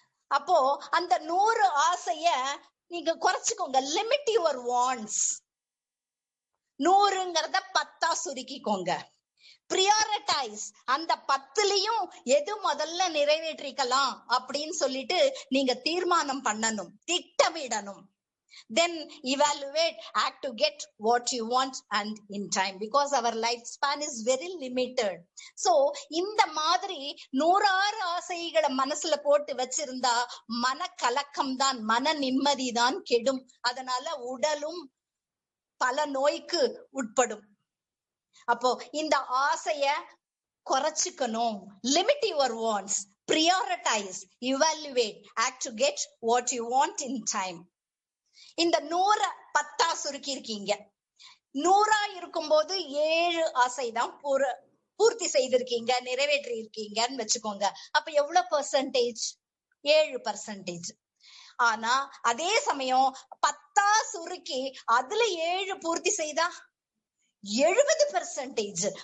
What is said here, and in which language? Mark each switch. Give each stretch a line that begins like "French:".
Tamil: அப்போ அந்த 100 ஆசைய நீங்க குறைச்சுக்கோங்க.
English: Limit your wants.
Tamil: 100ங்கிறத 10ஆ சுருக்கிக்கோங்க. பிரியாரிட்டைஸ். அந்த 10லயும் எது முதல்ல நிறைவேற்றிக்கலாம் அப்படின்னு சொல்லிட்டு நீங்க தீர்மானம் பண்ணணும், திட்டமிடணும்.
English: Then evaluate, act to get what you want and in time, because our lifespan is very limited.
Tamil: So இந்த மாதிரி 100 ஆசைகளை மனசுல போட்டு வச்சிருந்தா மன கலக்கம் தான், மன நிம்மதி தான் கெடும். அதனால உடலும் பல நோய்க்கு உட்படும். அப்போ இந்த ஆசைய குறைச்சுக்கணும்.
English: Limit your wants, prioritize, evaluate, act to get what you want in time.
Tamil: இந்த 100 10ஆ சுருக்கி இருக்கீங்க. 100ஆ இருக்கும்போது 7 ஆசைதான் பூர்த்தி செய்திருக்கீங்க, நிறைவேற்றி இருக்கீங்கன்னு வச்சுக்கோங்க. அப்ப எவ்வளவு பெர்சன்டேஜ்? 7%. ஆனா அதே சமயம் 10ஆ சுருக்கி அதுல 7 பூர்த்தி செய்தா 70%.